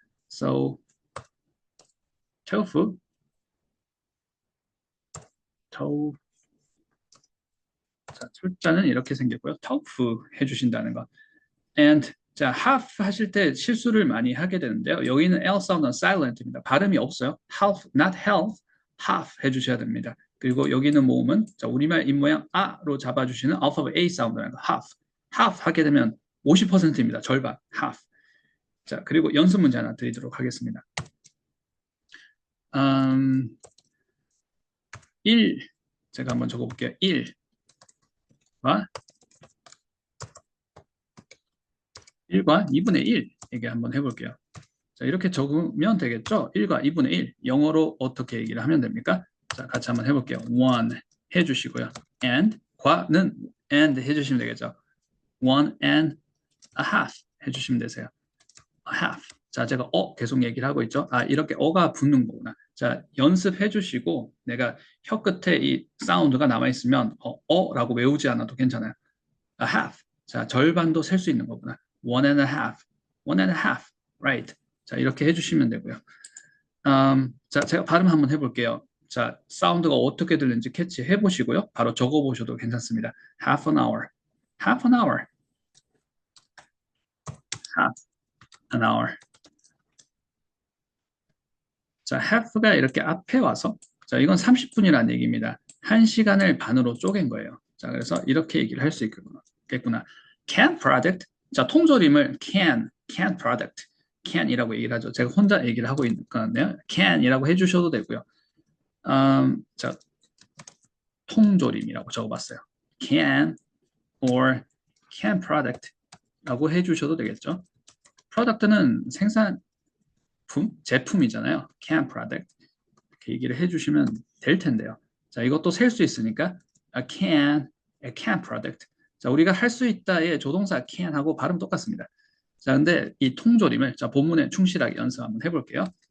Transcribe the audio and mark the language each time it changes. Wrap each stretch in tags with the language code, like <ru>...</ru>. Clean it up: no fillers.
<ko>So, tofu, 자, 철자는 이렇게 생겼고요. tofu 해주신다는 거. and 자, half 하실 때 실수를 많이 하게 되는데요. 여기는 L 사운드는 silent입니다. 발음이 없어요.</ko> <en>half, not health, half</en> <ko>해주셔야 됩니다. 그리고 여기는 모음은 자, 우리말 입모양 아로 잡아주시는 alphabet A 사운드라는 거 half 하게 되면 50%입니다. 절반, half. 자, 그리고 연습 문제 하나 드리도록 하겠습니다. 1, 제가 한번 적어볼게요. 1과 2분의 1 이게 한번 해볼게요. 자, 이렇게 적으면 되겠죠? 1과 2분의 1 영어로 어떻게 얘기를 하면 됩니까? 자, 같이 한번 해볼게요. 1 해주시고요. and 과는 and 해주시면 되겠죠?</ko> <en>1 and a half</en> <ko>해주시면 되세요.</ko> <en>a half</en> <ko>자, 제가 계속 얘기를 하고 있죠. 아, 이렇게 어가 붙는 거구나. 자, 연습해 주시고 내가 혀 끝에 이 사운드가 남아 있으면 라고 외우지 않아도 괜찮아요.</ko> <en>A half.</en> <ko>자, 절반도 셀 수 있는 거구나.</ko> <en>One and a half. One and a half. Right.</en> <ko>자, 이렇게 해주시면 되고요. 자, 제가 발음 한번 해볼게요. 자, 사운드가 어떻게 들리는지 캐치해 보시고요. 바로 적어 보셔도 괜찮습니다.</ko> <en>Half an hour. Half an hour. Half an hour.</en> <ko>자, half가 이렇게 앞에 와서, 자, 이건 30분이라는 얘기입니다. 1시간을 반으로 쪼갠 거예요. 자, 그래서 이렇게 얘기를 할 수 있겠구나.</ko> <en>Can product.</en> <ko>자, 통조림을 can product. can이라고 얘기를 하죠. 제가 혼자 얘기를 하고 있는 건데요. can이라고 해주셔도 되고요. 자, 통조림이라고 적어봤어요.</ko> <en>can or can product</en> <ko>라고 해주셔도 되겠죠. product는 생산품, 제품이잖아요.</ko> <en>can product</en> <ko>이렇게 얘기를 해주시면 될 텐데요. 자, 이것도 셀 수 있으니까</ko> <en>a can product.</en> <ko>자, 우리가 할 수 있다의 조동사 can하고 발음 똑같습니다. 자, 근데 이 통조림을 자, 본문에 충실하게 연습 한번 해볼게요.</ko>